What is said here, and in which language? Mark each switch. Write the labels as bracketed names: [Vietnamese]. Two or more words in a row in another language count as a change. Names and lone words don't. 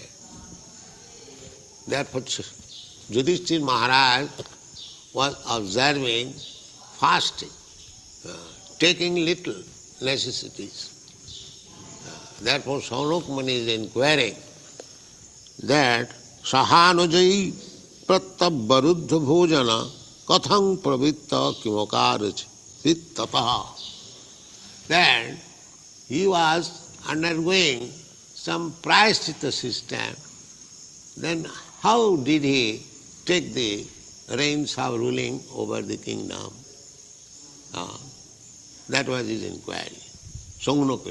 [English] Therefore, Yudhiṣṭhira Maharaj was observing fasting, taking little necessities. Therefore, Śaunaka Muni is inquiring that [Sanskrit] sahānujaiḥ pratyavaruddha-bhojanaḥ kathaṁ pravṛttaḥ akāraṣīt tataḥ. [English] That he was undergoing some prayaśchitta system. Then how did he take the reins of ruling over the kingdom? That was his inquiry. Śaunaka.